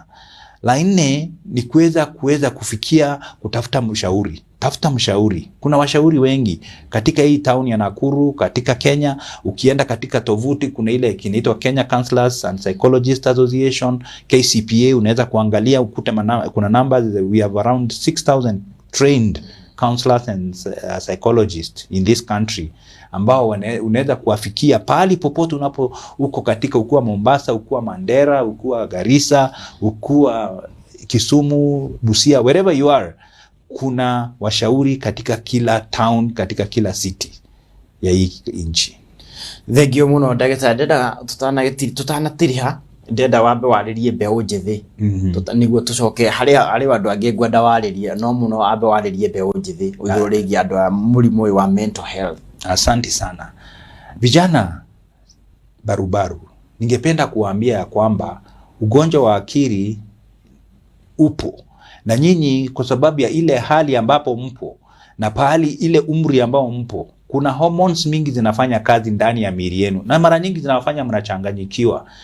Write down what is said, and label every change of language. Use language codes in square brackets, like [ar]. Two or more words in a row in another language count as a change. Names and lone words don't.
[sw] La nne ni kuweza kufikia kutafuta mshauri. Tafuta mshauri. Kuna washauri wengi katika hii town ya Nakuru, katika Kenya. Ukienda katika tovuti kuna ile kinaitwa Kenya Counselors and Psychologists Association, KCPA, unaweza kuangalia ukute kuna numbers. [en] We have around 6,000 trained counselors and psychologists in this country [sw] ambao unaweza kuwafikia pali popote uko katika, ukua Mombasa, ukua Mandera, ukua Garissa, ukua Kisumu, Busia, [en] wherever you are. [sw] Kuna washauri katika kila town, katika kila city ya hii nchi. [ki] Thegio muno ndagĩtarĩ, tutanatiriha ndenda wambe warĩrie mbeũ njĩthĩ nĩguo tucoke harĩ andũ angĩ ngwenda warĩrie, no muno wambe warĩrie mbeũ njĩthĩ ũhoro rĩgiĩ andũ a mũrimũ ũyũ wa [en] mental health. [sw] Asante sana. Vijana barubaru, ningependa kuambia ya kwamba ugonjwa wa akili upo, na nyinyi kwa sababu ya ile hali ambapo mpo na pahali ile umri ambao mpo, kuna hormones mingi zinafanya kazi ndani ya miili yenu, na mara nyingi zinawafanya mnachanganyikiwa.